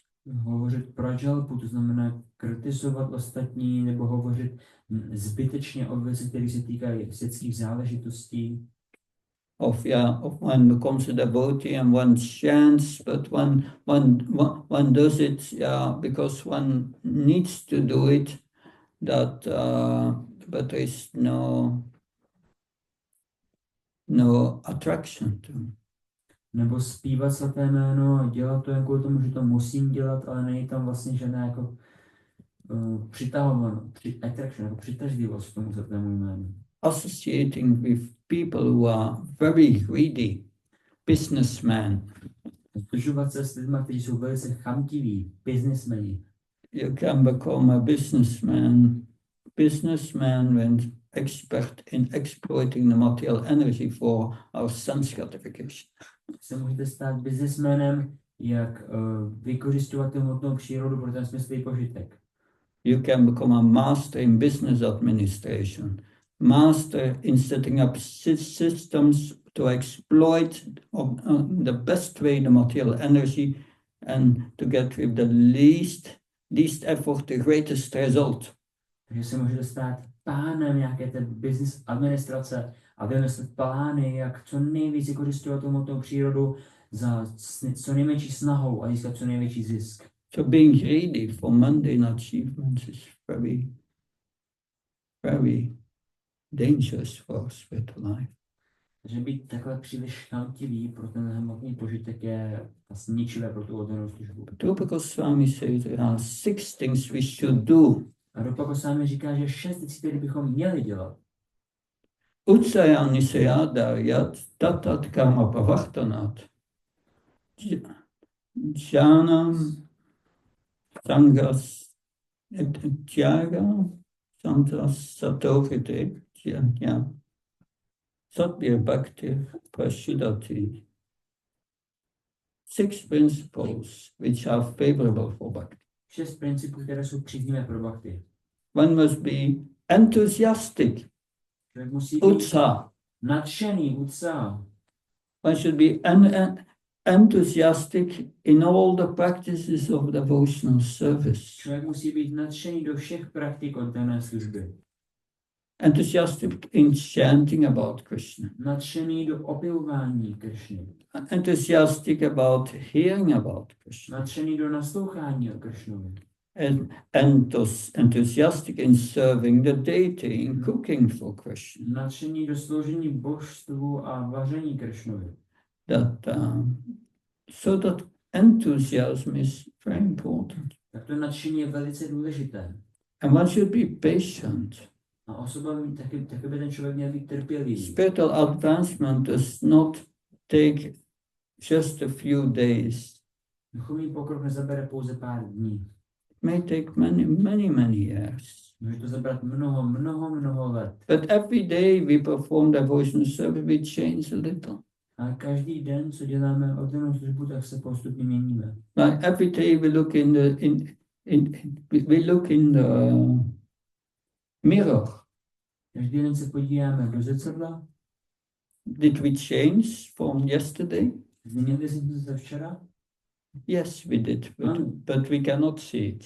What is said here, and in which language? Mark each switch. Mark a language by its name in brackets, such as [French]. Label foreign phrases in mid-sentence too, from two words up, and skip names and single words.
[Czech] Hovořit prajalpu, to znamená kritizovat ostatní, nebo hovořit zbytečně o věci, které se týkají světských záležitostí. [English] Of one becomes a devotee and one chants, but one does it because one needs to do it, but there is no attraction to. [Czech] Nebo zpívat svaté jméno a dělat to jen kvůli tomu, že to musím dělat, ale není tam vlastně žádná jako attraction, jako přitažlivost k tomu svatému jménu. [English] Associating with people who are very greedy, businessmen. [Czech] Združovat se s lidmi, kteří jsou velice chamtiví, businessmeni. [English] You can become a businessman when expert in exploiting the material energy for our sense gratification. [Czech] Se můžete stát businessmanem, jak vykořistovat tu hmotnou přírodu pro ten smyslný požitek. [English] You can become a master in business administration, master in setting up systems to exploit the best way the material energy and to get with the least effort, the greatest result. [Czech] Takže se můžete stát pánem nějaké té business administrace a vymyslet plány, jak co nejvíc vykořistovat tu hmotnou přírodu za co největší snahou a získat co největší zisk. [English] So being greedy for mundane achievements is very, very dangerous for spiritual life. [Czech] Takže být takhle příliš chamtivý pro ten hmotný požitek je vlastně ničivé pro tu oddanou službu. [English] Rupa Goswami says there are 6 things we should do. [Czech] A Rupa Goswami říká, že 6 věcí, které bychom měli dělat. [Sanskrit] Utsayani sayadaryat tatat karma pavartanat. Jnanam sangas tyaga santas satorite satya bhakti prashidati. [English] 6 principles which are favorable for bhakti. [Czech] 6 principů, které jsou příznivé pro bhakti. [English] One must be enthusiastic, [Czech] Člověk musí být utsa. nadšený, utsa. [English] One should be enthusiastic in all the practices of devotional service. [Czech] Člověk musí být nadšený do všech praktik oddané služby. [English] Enthusiastic in chanting about Krishna. [Czech] Nadšený do opěvování Kršny. [English] Enthusiastic about hearing about Krishna. [Czech] Nadšený do naslouchání o Kršnovi. [English] And enthusiastic in serving the deity, in cooking for Krishna. [Czech] Nadšený do sloužení božstvu a vaření Kršnovi. [English] So that enthusiasm is very important. [Czech] Tak to nadšení je velice důležité. [English] And one should be patient. [Czech] A osoba taky by ten člověk měl být trpělivý. [English] Spiritual advancement does not take just a few days. [Czech] Duchovní pokrok nezabere pouze pár dní. [English] It may take many years. [Czech] Může to zabrat mnoho let. [English] But every day we perform devotional service, we change a little. [Czech] A každý den, co děláme oddanou službu, tak se postupně měníme. [English] Like every day we look in the mirror. [Czech] Každý den se podíváme do zrcadla. [English] Did we change from yesterday? [Czech] Změnili jsme se včera, [English] Yes, we did, but we cannot see it.